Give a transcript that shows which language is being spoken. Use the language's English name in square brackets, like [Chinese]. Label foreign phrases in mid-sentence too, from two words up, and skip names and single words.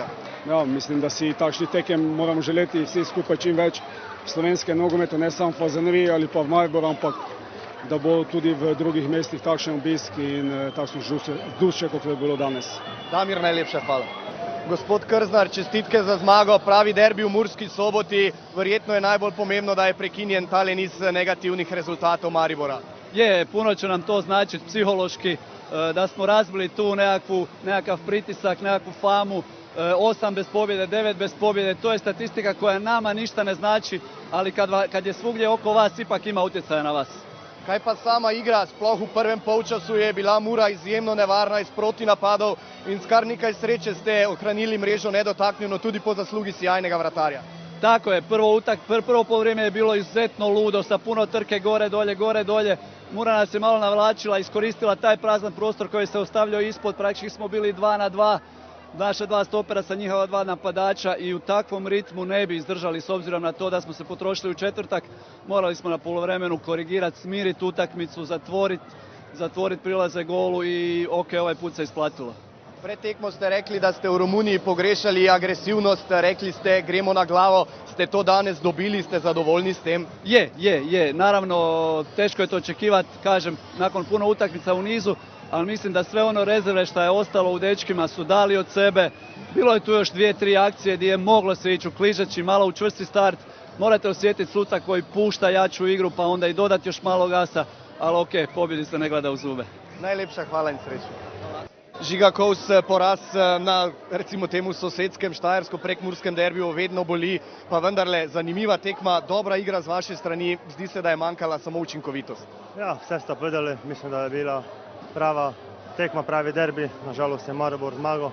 [Slovenian] Mislim, da si takšnih tekem moramo želeti vsi skupaj čim več slovenske nogometu, ne samo v Fazaneriji ali pa v Mariboru, ampak da bo tudi v drugih mestih takšen obisk in takšno vzdušje, kot je bilo danes. Damir, najlepša hvala. Gospod Krznar, čestitke za zmago, pravi derbi v Murski Soboti, verjetno je najbolj pomembno, da je prekinjen tale niz negativnih rezultatov Maribora. [Croatian] Puno će nam to značiti psihološki, da smo razbili tu nekakav pritisak, nekakvu famu, 8 bez pobjede, 9 bez pobjede, to je statistika koja nama ništa ne znači, ali kad je svugdje oko vas, ipak ima utjecaja na vas. [Slovenian] Kaj pa sama igra, sploh v prvem polčasu je bila Mura izjemno nevarna iz protinapadov in s kar nekaj sreče ste ohranili mrežo nedotaknjeno tudi po zaslugi sjajnega vratarja. [Croatian] Tako je, prvo poluvrijeme je bilo izuzetno ludo, sa puno trke gore, dolje. Mura nas je malo navlačila, iskoristila taj prazan prostor koji se ostavljao ispod, praktički smo bili 2 na 2, naša 2 stopera sa njihova 2 napadača i u takvom ritmu ne bi izdržali s obzirom na to da smo se potrošili u četvrtak. Morali smo na poluvremenu korigirati, smiriti utakmicu, zatvoriti prilaze golu i ovaj put se isplatilo. [Slovenian] Pred tekmo ste rekli, da ste v Romuniji pogrešali agresivnost, rekli ste gremo na glavo, ste to danes dobili, ste zadovoljni s tem? [Croatian] Je. Naravno, teško je to očekivati, kažem, nakon puno utakmica u nizu, ali mislim da sve ono rezerve što je ostalo u dečkima su dali od sebe. Bilo je tu još 2-3 akcije gdje je moglo se ići u kližeći, malo u čvrsti start. Morate osjetiti suca koji pušta jaču igru pa onda i dodati još malo gasa, ali pobjedi se ne gleda u zube. [Slovenian] Najlepša hvala in srečno. Žiga Kovs, poraz na recimo temu sosedskem štajersko-prekmurskem derbiju vedno boli, pa vendarle zanimiva tekma, dobra igra z vaše strani, zdi se, da je manjkala samo učinkovitost. Ja, vse ste povedali, mislim, da je bila prava tekma, pravi derbi, nažalost je Maribor zmagal.